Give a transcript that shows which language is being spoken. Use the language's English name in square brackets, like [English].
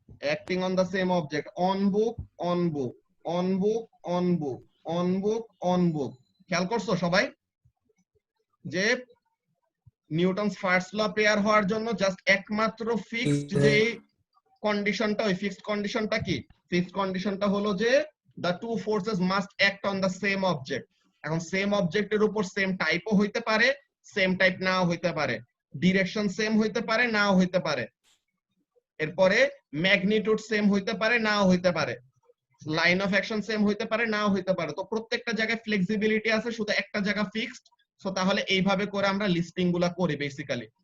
[English] Acting on the same object, on book on book, on book on book, on book on book. [Bangla] খেয়াল করছো সবাই যে Newton's first ল pair হওয়ার জন্য just একমাত্র ফিক্সড যে কন্ডিশনটা, ওই ফিক্সড কন্ডিশনটা কি? ফিক্সড কন্ডিশনটা হলো যে [English] the two forces must act on the same object। [Bangla] এখন সেম অবজেক্টের উপর সেম টাইপও হইতে পারে, সেম টাইপ নাও হইতে পারে, ডিরেকশন সেম হইতে পারে, নাও হইতে পারে। এরপরে ম্যাগনিটিউড সেম হইতে পারে, নাও হইতে পারে, লাইন অফ অ্যাকশন সেম হইতে পারে, নাও হইতে পারে। তো প্রত্যেকটা জায়গায় ফ্লেক্সিবিলিটি আছে, শুধু একটা জায়গা ফিক্সড। সো তাহলে এইভাবে করে আমরা লিস্টিং গুলা করি বেসিক্যালি।